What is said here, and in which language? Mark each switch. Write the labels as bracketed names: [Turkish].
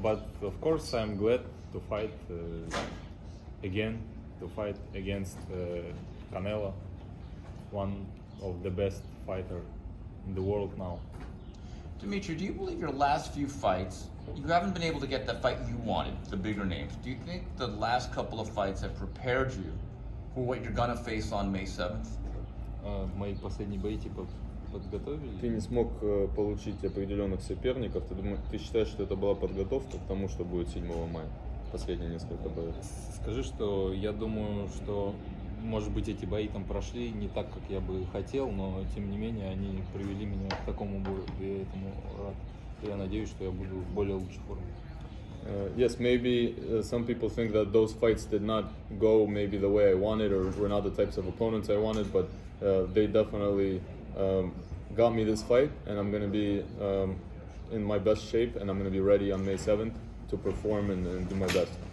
[English] But of course, I'm glad to fight again, to fight against Canelo, one of the best fighter in the world now. Dmitry, do you believe your last few fights, you haven't been able to get the fight you wanted, the bigger names. Do you think the last couple of fights have prepared you for what you're gonna face on May 7th? [Russian] Мои последние бои типа подготовили. Ты не смог получить определенных соперников. Ты считаешь, что это была подготовка к тому, что будет 7 мая? Последние несколько боев. Скажи, что я думаю, что может быть эти бои там прошли не так, как я бы хотел, но тем не менее они привели меня к такому бою. Я этому рад. Я надеюсь, что я буду в более лучшей форме. [English] Yes, maybe some people think that those fights did not go maybe the way I wanted or were not the types of opponents I wanted, but they definitely got me this fight, and I'm going to be in my best shape, and I'm going to be ready on May 7th to perform and do my best.